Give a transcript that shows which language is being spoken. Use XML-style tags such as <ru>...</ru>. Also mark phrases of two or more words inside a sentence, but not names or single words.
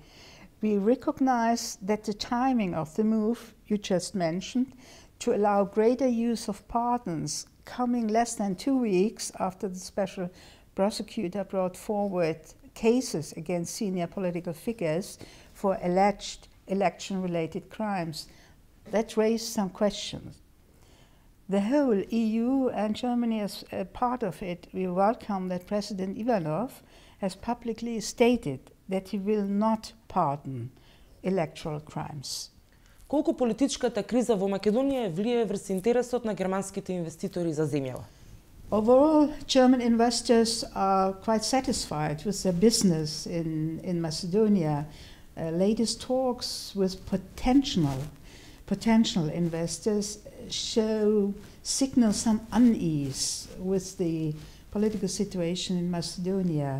<en>We recognize that the timing of the move you just mentioned to allow greater use of pardons coming less than 2 weeks after the special prosecutor brought forward cases against senior political figures for alleged election-related crimes, that raised some questions. The whole EU and Germany as a part of it, we welcome that President Ivanov has publicly stated that he will not pardon electoral crimes.</en> <mk>Колку политичката криза во Македонија влијае врз интересот на германските инвеститори за земјава?</mk> <en>Overall, German investors are quite satisfied with their business in Macedonia. Latest talks with potential investors signal some unease with the political situation in Macedonia.</en>